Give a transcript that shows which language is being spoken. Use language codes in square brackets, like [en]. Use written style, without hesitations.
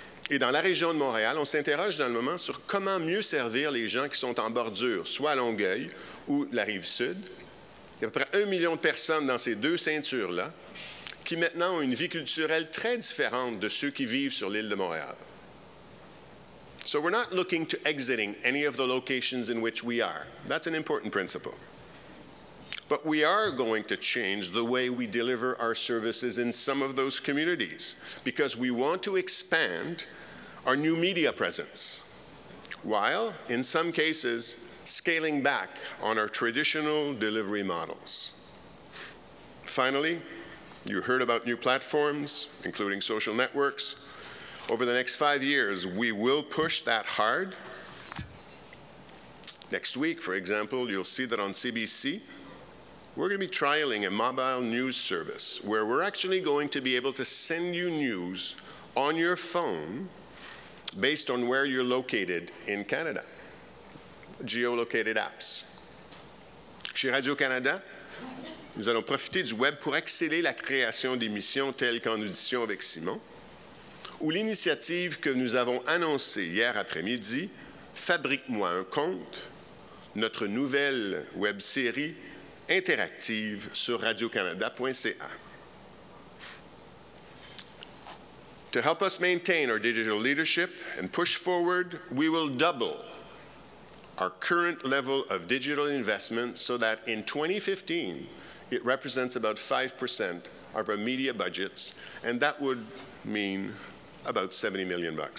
[fr] Et dans la région de Montréal, on s'interroge dans le moment sur comment mieux servir les gens qui sont en bordure, soit à Longueuil ou la Rive-Sud. Il y a à peu près 1 million de personnes dans ces 2 ceintures-là qui maintenant ont une vie culturelle très différente de ceux qui vivent sur l'île de Montréal. [en] So we're not looking to exiting any of the locations in which we are. That's an important principle. But we are going to change the way we deliver our services in some of those communities because we want to expand our new media presence, while, in some cases, scaling back on our traditional delivery models. Finally, you heard about new platforms, including social networks. Over the next 5 years, we will push that hard. Next week, for example, you'll see that on CBC, we're going to be trialing a mobile news service where we're actually going to be able to send you news on your phone based on where you're located in Canada. Geolocated apps. [fr] Chez Radio-Canada, nous allons profiter du web pour accélérer la création d'émissions telles qu'en audition avec Simon, ou l'initiative que nous avons annoncée hier après-midi, Fabrique-moi un compte, notre nouvelle web-série interactive sur radiocanada.ca. [en] To help us maintain our digital leadership and push forward, we will double our current level of digital investment so that in 2015, it represents about 5% of our media budgets, and that would mean about $70 million.